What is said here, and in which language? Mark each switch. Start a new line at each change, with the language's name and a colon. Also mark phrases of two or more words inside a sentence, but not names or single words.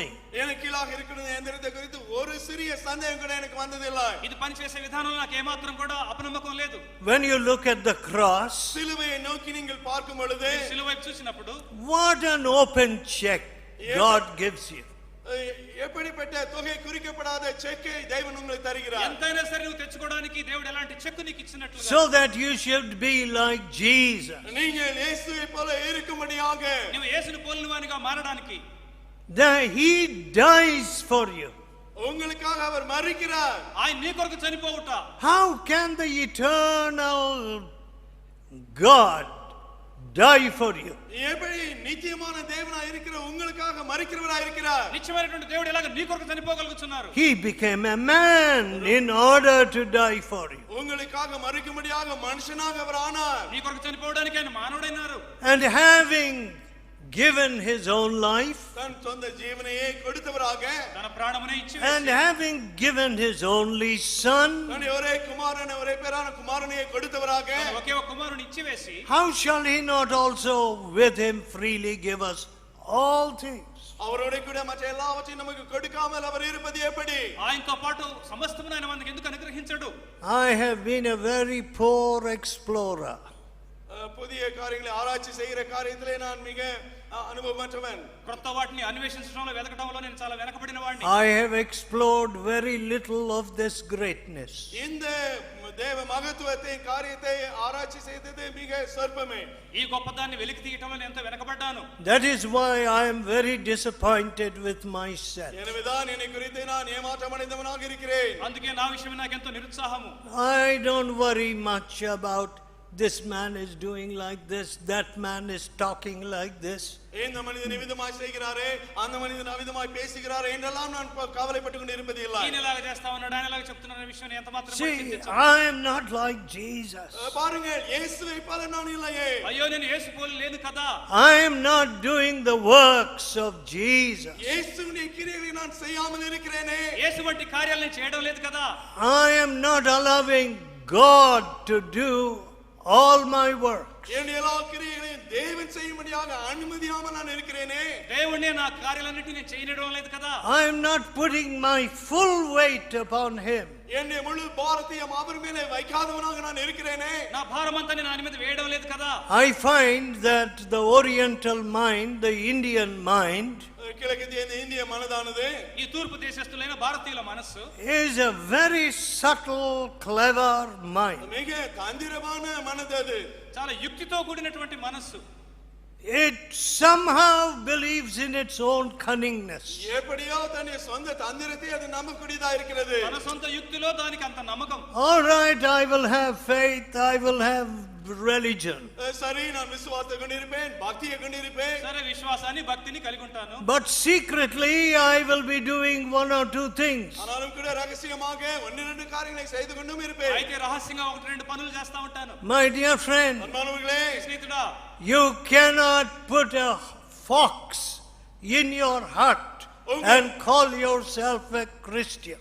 Tamil: எனக்கு கீழாக இருக்கிற யந்திரத்தை குறித்து ஒரு சிறிய சந்தேகம் கூட எனக்கு வந்ததில்லை.
Telugu: ఇది పనిచేసే విధానంలో నాకు ఏమాత్రం కూడా అపనమ్మకం లేదు.
English: When you look at the cross,
Tamil: சிலுவையை நோக்கி நீங்கள் பார்க்கும் பொழுது,
Telugu: సిలువ వైపు చూసినప్పుడు,
English: what an open check God gives you.
Tamil: எப்படிப்பட்ட தொகை குறிக்கப்படாத செக்கை தேவன் உங்களுக்கு தருகிறார்.
Telugu: ఎంతైనా సరే నువ్వు తెచ్చుకోవడానికి దేవుడు ఎలాంటి చెక్ నీకు ఇచ్చినట్లుగా,
English: so that you should be like Jesus.
Tamil: நீங்கள் இயேசுவை போல இருக்கும்படியாக,
Telugu: నువ్వు యేసుని పోలినవానిగా మారడానికి,
English: that he dies for you.
Tamil: உங்களுக்காக அவர் மரிக்கிறார்.
Telugu: ఆయన నీ కొరకు చనిపోవుట.
English: How can the eternal God die for you?
Tamil: எப்படி నిత్యமான தேவனாய் இருக்கிற உங்களுக்காக மரிக்கிறவராய் இருக்கிறார்?
Telugu: నిత్యమైనటువంటి దేవుడు ఎలాగ నీ కొరకు చనిపోగలుగుతున్నారు?
English: He became a man in order to die for you.
Tamil: உங்களுக்காக மரிக்கும்படியாக మనిషినాக அவர் ஆனார்.
Telugu: నీ కొరకు చనిపోవడానికి ఆయన మానవుడైనారు.
English: And having given his own life,
Tamil: தன் சொந்த ஜீவனையே கொடுத்தவராக,
Telugu: తన ప్రాణమునే ఇచ్చి,
English: and having given his only son,
Tamil: தன் ஒரே குமாரனை, ஒரே பேரான குமாரனையே கொடுத்தவராக,
Telugu: ఒకే ఒక కుమారుని ఇచ్చి వేసి,
English: how shall he not also with him freely give us all things?
Tamil: அவரோட கூட மற்ற எல்லாவற்றையும் நமக்கு கொடுக்காமல் அவர் இருப்பது எப்படி?
Telugu: ఆయనతో పాటు సమస్తమును ఆయన మనకు ఎందుకు అనుగ్రహించడు?
English: I have been a very poor explorer.
Tamil: புதிய காரியங்களை ஆராய்ச்சி செய்கிற காரியத்திலே நான் மிக అనుభవమற்றவன்.
Telugu: కొత్త వాటిని అన్వేషించడంలో వెతకడంలో నేను చాలా వెనకబడిన వాడిని.
English: I have explored very little of this greatness.
Tamil: இந்த தேவ மகத்துவத்தை காரியத்தை ஆராய்ச்சி செய்தது மிக சொற்பமே.
Telugu: ఈ గొప్పదాన్ని వెలికి తీయటంలో నేను ఎంతో వెనకబడ్డాను.
English: That is why I am very disappointed with myself.
Tamil: எனவேதான் என்னை குறித்து நான் ஏமாற்றமடைந்தவனாக இருக்கிறேன்.
Telugu: అందుకే నా విషయమే నాకు ఎంతో నిరుత్సాహము.
English: I don't worry much about this man is doing like this, that man is talking like this.
Tamil: இந்த மனிதன் விதமாய் செய்கிறாரே, அந்த மனிதன் விதமாய் பேசுகிறாரே என்றெல்லாம் நான் கவலைப்பட்டு கொண்டு இருப்பது இல்லை.
Telugu: ఈయనలాగా చేస్తా ఉన్నాడు, ఆయనలాగా చెప్తున్న విషయం ఎంత మాత్రం
English: See, I am not like Jesus.
Tamil: பாருங்கள், இயேசுவை போல நான் இல்லையே.
Telugu: అయ్యో నేను యేసు పోలి లేను కదా.
English: I am not doing the works of Jesus.
Tamil: இயேசுவின் கிரியைகளை நான் செய்யாமல் இருக்கிறேனே.
Telugu: యేసు వంటి కార్యాలను నేను చేయడం లేదు కదా.
English: I am not allowing God to do all my works.
Tamil: என்னுடைய எல்லா கிரியைகளையும் தேவன் செய்யும்படியாக அனுமதியாமல் நான் இருக்கிறேனே.
Telugu: దేవుడే నా కార్యాలన్నిటిని నేను చేయనివ్వడం లేదు కదా.
English: I am not putting my full weight upon him.
Tamil: என்னுடைய முழு பாரத்தையும் அவர் மேலே வைக்காதவனாக நான் இருக்கிறேனே.
Telugu: నా భారమంతా నేను ఆయన మీద వేయడం లేదు కదా.
English: I find that the Oriental mind, the Indian mind,
Tamil: கிழக்கிந்திய இந்திய மனதானது,
Telugu: ఈ తూర్పు దేశస్థులైన భారతీయుల మనస్సు
English: is a very subtle, clever mind.
Tamil: மிக தந்திரமான மனது. அது
Telugu: చాలా యుక్తితో కూడినటువంటి మనస్సు.
English: It somehow believes in its own cunningness.
Tamil: எப்படியோ தன்னுடைய சொந்த தந்திரத்தை அது நம்பக்கூடியதா இருக்கிறது.
Telugu: తన సొంత యుక్తిలో దానికి అంత నమ్మకం.
English: All right, I will have faith, I will have religion.
Tamil: சரி, நான் விசுவாசத்தை கொண்டிருப்பேன், பக்தியை கொண்டிருப்பேன்.
Telugu: సరే, విశ్వాసాన్ని భక్తిని కలిగి ఉంటాను.
English: But secretly I will be doing one or two things.
Tamil: ஆனாலும் கூட ரகசியமாக ஒன்று இரண்டு காரியங்களை செய்து கொண்டும் இருப்பேன்.
Telugu: అయితే రహస్యంగా ఒకటి రెండు పనులు చేస్తా ఉంటాను.
English: My dear friend,
Tamil: அன்பானவர்களே,
Telugu: స్నేహితుడా,
English: you cannot put a fox in your heart and call yourself a Christian.